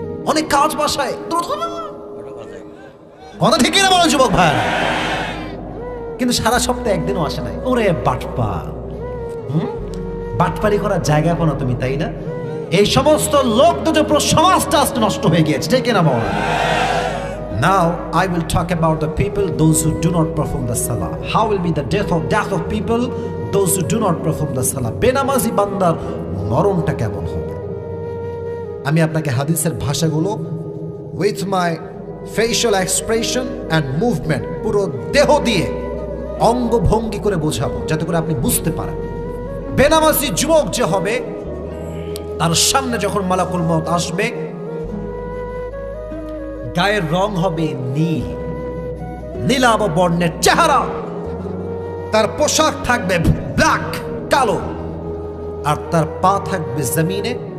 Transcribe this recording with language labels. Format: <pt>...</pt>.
<bn>অনেক কাজ বাসায়, কথা ঠিক না বলো যুবক ভাই? কিন্তু সারা সপ্তাহে একদিনও আসে নাই। ওরে বাটপার, বাটপারি করার জায়গা পাও না তুমি, তাই না? এই সমস্ত লোক দুটো পুরো সমাজটা আজকে নষ্ট হয়ে গিয়েছে, ঠিক না বল?</bn> <en>Now I will talk about the people those who do not perform the salah. How will be the death of people those who do not perform the salah?</en> <bn>বেনামাজি বান্দার মরণটা কেমন হবে? আমি আপনাকে হাদিসের ভাষাগুলো</bn> <en>with my facial expression and movement,</en> <bn>পুরো দেহ দিয়ে অঙ্গভঙ্গি করে বোঝাবো, যাতে করে আপনি বুঝতে পারেন। বেনামাজি যুবক যে হবে, তার সামনে যখন মালাকুল মউত আসবে, গায়ের রং হবে নীল, নীলাভ বর্ণের চেহারা, তার পোশাক থাকবে ব্ল্যাক, কালো, আর তার পা থাকবে জমিনে।</bn>